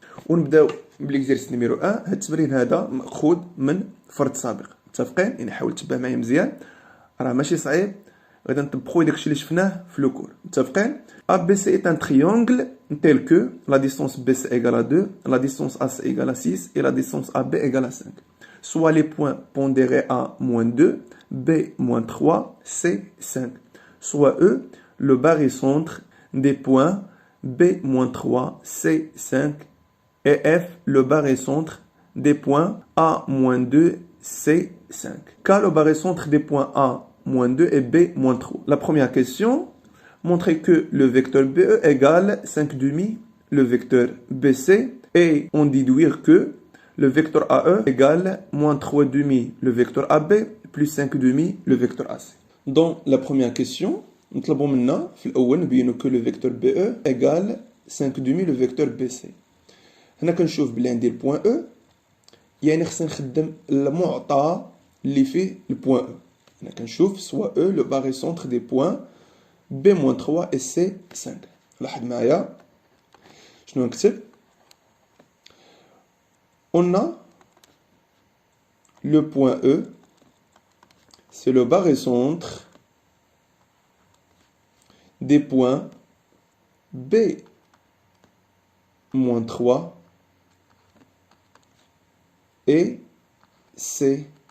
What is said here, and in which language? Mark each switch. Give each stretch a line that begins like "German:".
Arabic: ونبداو بالاكزيرسيس نيميرو 1. هاد التمرين هذا ماخوذ من فرد سابق، متفقين؟ يعني حاول تتبع معايا مزيان، راه ماشي صعيب، غادي نطبقوا داكشي اللي شفناه في لو كور، متفقين؟
French: ABC est un triangle tel que la distance BC égale à 2, la distance AC égale à 6 et la distance AB égale à 5. Soit les points pondérés A moins 2, B moins 3, C 5. Soit E, le barycentre des points B moins 3, C 5 et F, le barycentre des points A moins 2, C 5. Car le barycentre des points A moins 2 et B moins 3. La première question, montrer que le vecteur BE égale 5 demi le vecteur BC et on déduire que le vecteur AE égale moins 3 demi le vecteur AB plus 5 demi le vecteur AC. Dans la première question,
Arabic: نطلبوا منا في الأول نبينوا
French: que le vecteur BE égale 5 demi le vecteur BC.
Arabic: هنا كنشوف بلي عندي البوان E، يعني خصني نخدم المعطى اللي فيه البوان E. هنا كنشوف
French: soit E le barycentre des points B-3 et C5.
Arabic: لاحظ معايا شنو نكتب.
French: On a le point E, c'est le barycentre des points B-3 et C5.